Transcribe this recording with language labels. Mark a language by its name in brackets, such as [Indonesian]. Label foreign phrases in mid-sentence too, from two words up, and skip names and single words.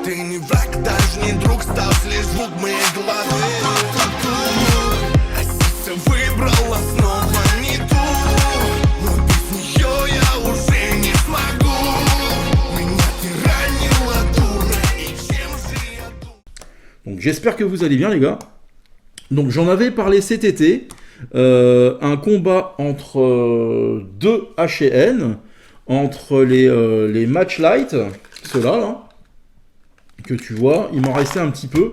[Russian] Ты не враг, даже не друг, стал лишь звук моей головы. А сердце выбрало снова не ту, но без нее я уже не смогу. Меня ты ранила, дура, и чем же я дура? [French] Donc j'espère que vous allez bien les gars. Donc j'en avais parlé cet été, un combat entre deux HN, entre les match light, ceux-là là, que tu vois, il m'en restait un petit peu.